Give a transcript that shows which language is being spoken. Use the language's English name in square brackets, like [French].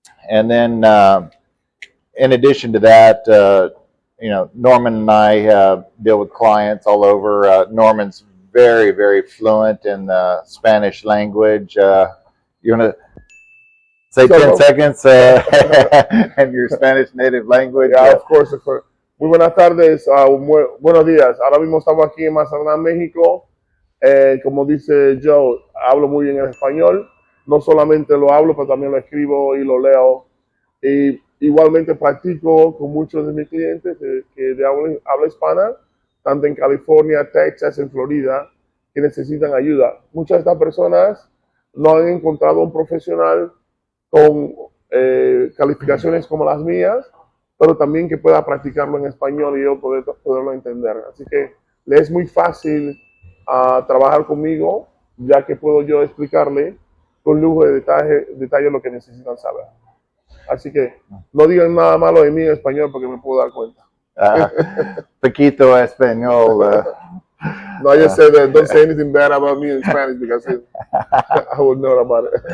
[English] And then, in addition to that, Norman and I deal with clients all over. Norman's very, very fluent in the Spanish language. You want to say 10 seconds in your Spanish native language? Yeah, of course. [Spanish] Muy buenas tardes, buenos días. Ahora mismo estamos aquí en Mazatlán, México. Como dice Joe, hablo muy bien el español. No solamente lo hablo, pero también lo escribo y lo leo. Y igualmente practico con muchos de mis clientes que de habla hispana, tanto en California, Texas, en Florida, que necesitan ayuda. Muchas de estas personas no han encontrado un profesional con calificaciones como las mías, pero también que pueda practicarlo en español y yo poderlo entender. Así que le es muy fácil trabajar conmigo, ya que puedo yo explicarle con lujo de detalle lo que necesitan saber. Así que no digan nada malo de mí en español porque me puedo dar cuenta. Poquito español. [English] No, I just said that don't say anything bad about me in Spanish because I would know about it.